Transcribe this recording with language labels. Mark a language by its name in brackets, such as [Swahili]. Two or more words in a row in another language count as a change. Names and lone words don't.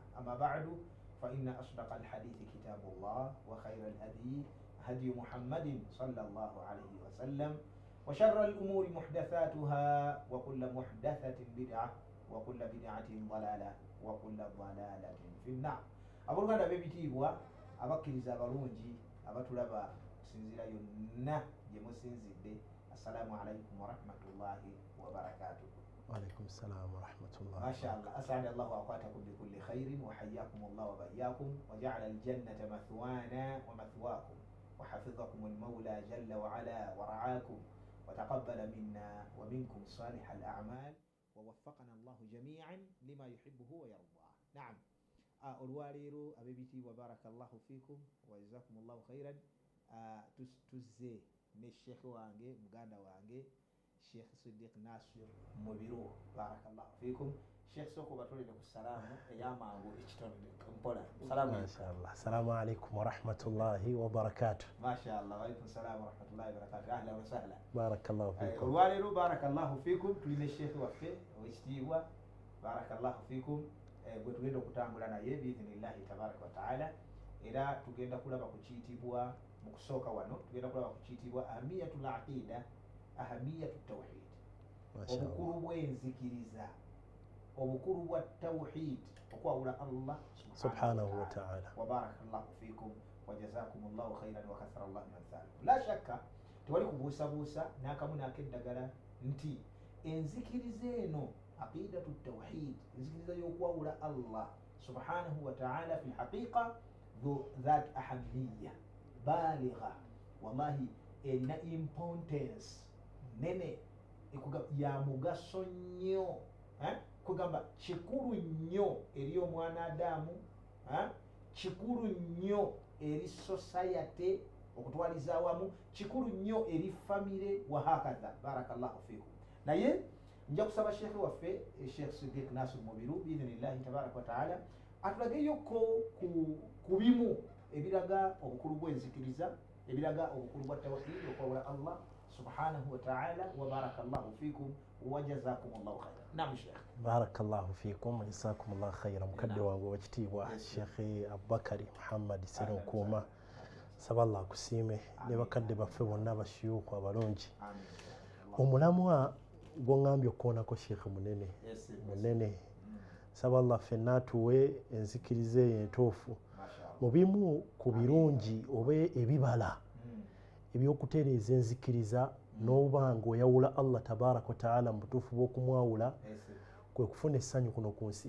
[Arabic] أما بعد فإن أصدق الحديث كتاب الله وخير الهدي هدي محمد صلى الله عليه وسلم وشر الأمور محدثاتها وكل محدثة بدعة وكل بدعة ضلالة وكل ضلالة في النار. [Ganda] Abooluganda b'ebitiibwa abakkiriza abalungi abatulaba okusinziira yonna gye musinzidde, [Arabic] السلام عليكم ورحمة الله وبركاته. وعليكم السلام ورحمة الله. ما شاء الله. أسعد الله أوقاتكم بكل خير وحياكم الله وبياكم وجعل الجنة مثوانا ومثواكم وحفظكم المولى جل وعلا ورعاكم وتقبل منا ومنكم صالح الأعمال ووفقنا الله جميعا لما يحبه ويرضاه. نعم. [Ganda] olwaleero ab'ebitiibwa [Arabic] بارك الله فيكم وجزاكم الله خيرا. [Ganda] Tuzze ne sheekh wange muganda wange Sheikh Siddiq Nasir Mubiru, [Arabic] بارك الله فيكم. [Ganda] Sheikh soko batolere ku salaamu eyamangu ekitonde mpola. Salaamu [Arabic] inshallah. السلام عليكم ورحمة الله وبركاته. Mashallah. وعليكم السلام ورحمة الله وبركاته. أهلا وسهلا. بارك الله فيكم. [Ganda] Olwaleero [Arabic] بارك الله فيكم [Ganda] tulina sheekh waffe owekitiibwa [Arabic] بارك الله فيكم [Ganda] gwe tugenda okutambula naye [Arabic] بإذن الله تبارك وتعالى, [Ganda] era tugenda kulaba ku kiyitibwa mu kusooka wano tugenda kulaba ku kiyitibwa [Arabic] أهمية العقيدة أهمية التوحيد, [Ganda] obukulu bw'enzikiriza, obukulu bwa tawhid, okwawula [Arabic] الله سبحانه وتعالى. وبارك الله فيكم وجزاكم الله خيرا وكثر الله أمثالكم. لا شك [Ganda] tewali kubuusabuusa n'akamu n'akeddagala nti enzikiriza eno [Arabic] عقيدة التوحيد, [Ganda] enzikiriza y'okwawula [Arabic] الله سبحانه وتعالى في الحقيقة ذات أهمية بالغة والله [Ganda] erina importance nene ya mugaso nnyo, kugamba kikulu nnyo eri omwana Adamu, kikulu nnyo eri society okutwaliza awamu, kikulu nnyo eri famire [Arabic] وهكذا. بارك الله فيكم. [Ganda] Naye nja kusaba sheekh waffe Sheikh Siddiq Nasir Mubiru [Arabic] بإذن الله تبارك وتعالى [Ganda] atulageyoko ku bimu ebiraga obukulu bw'enzikiriza, ebiraga obukulu bwa tawhid, okwawula [Arabic] الله سبحانه وتعالى. وبارك الله فيكم وجزاكم الله خيرا. نعم شيخ. بارك الله فيكم وجزاكم الله خيرا. [Ganda] Mukadde wange wekitiibwa Sheikh Abubakar Muhammad Serunkuma, saba Allah kusiime ne bakadde baffe bonna abashuyuuku abalungi. Omulamwa gwongambye okukoonako sheekh munene munene, saba Allah ffenna atuwe enzikiriza entuufu mu bimu ku birungi oba ebibala ebyokutereeza enzikiriza n'oba ng'oyawula [Arabic] الله تبارك وتعالى [Ganda] mu butuufu bw'okumwawula, kwe kufuna essanyu kuno ku nsi.